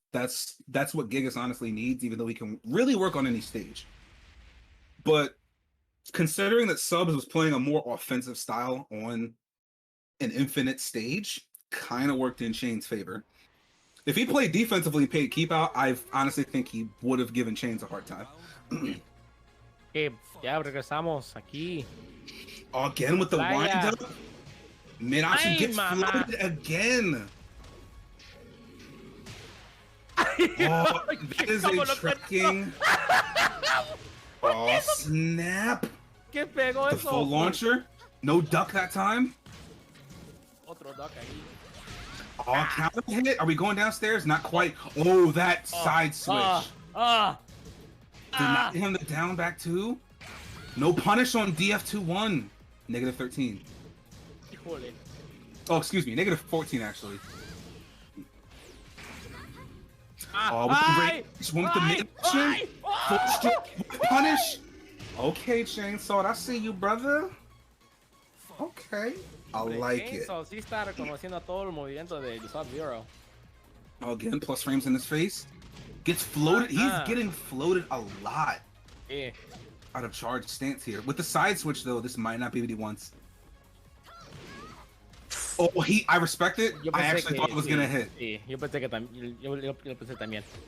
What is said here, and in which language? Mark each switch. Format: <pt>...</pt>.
<en>That's what Gigas honestly needs, even though he can really work on any stage. But considering that Subs was playing a more offensive style on an Infinite Stage, kind of worked in Shane's favor. If he played defensively and paid keep out, I honestly think he would have given Chains a hard time.</en> <es>Okay, ya regresamos aquí.</es> <en>Again with the wind up. Mid option gets flooded again. Oh, that is a tracking. Oh, snap.</en> <es>¿Qué pegó</es> <en>The</en> <es>eso?</es> <en>full launcher. No duck that time.</en> <es>Otro duck ahí.</es> <en>Oh, counter hit. Are we going downstairs? Not quite. Oh, that side switch. Did not hit him the down back 2. No punish on DF2-1. Negative 13.</en> <es>Híjole.</es> <en>Oh, excuse me. Negative 14, actually. Oh, with the rage, with the mid option. Full strike punish. Okay, Chainsaw, I see you, brother. Okay. I like it.</en> <es>Chainsaw sí está reconociendo todo el movimiento de SubZero.</es> <en>Again, plus frames in his face. Gets floated. He's getting floated a lot. Yeah. Out of charge stance here. With the side switch, though, this might not be what he wants. Oh, I respect it. I actually thought it was going to hit.</en> <es>Sí, yo pensé que también. Yo pensé también.</es>